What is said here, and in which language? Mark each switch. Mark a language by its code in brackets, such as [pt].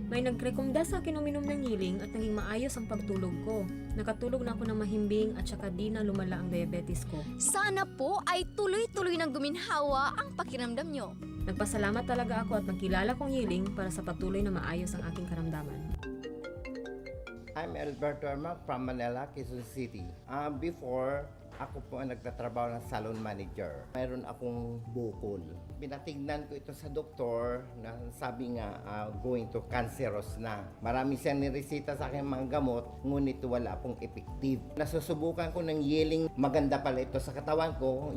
[tl] May nagrekomenda sa akin uminom ng Yiling at naging maayos ang pagtulog ko. Nakatulog na ako ng mahimbing at saka di na lumala ang diabetes ko. Sana po ay tuloy-tuloy nang guminhawa ang pakiramdam nyo. Nagpasalamat talaga ako at nakilala kong Yiling para sa patuloy na maayos ang aking karamdaman. [en] I'm Alberto Armac from Manila, Quezon City. [tl] Before, ako po ang nagtatrabaho ng salon manager. Mayroon akong bukol. Pinatignan ko ito sa doktor na sabi nga [en] going to cancerous [tl] na. Marami siyang niresita sa akin mga gamot, ngunit wala pong effective. Nasusubukan ko ng Yiling, maganda pala ito sa katawan ko.